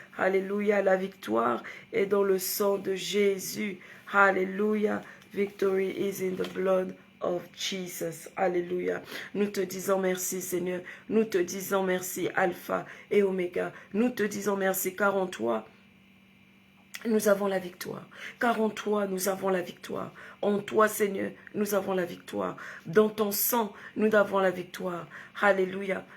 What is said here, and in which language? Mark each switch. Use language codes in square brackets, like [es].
[fr] Alléluia, la victoire est dans le sang de Jésus. [en] Alléluia, victory is in the blood of Jesus. [fr] Alléluia. Nous te disons merci, Seigneur. Nous te disons merci, Alpha et Oméga. Nous te disons merci, car en toi, nous avons la victoire. Car en toi, nous avons la victoire. En toi, Seigneur, nous avons la victoire. Dans ton sang, nous avons la victoire. Alléluia.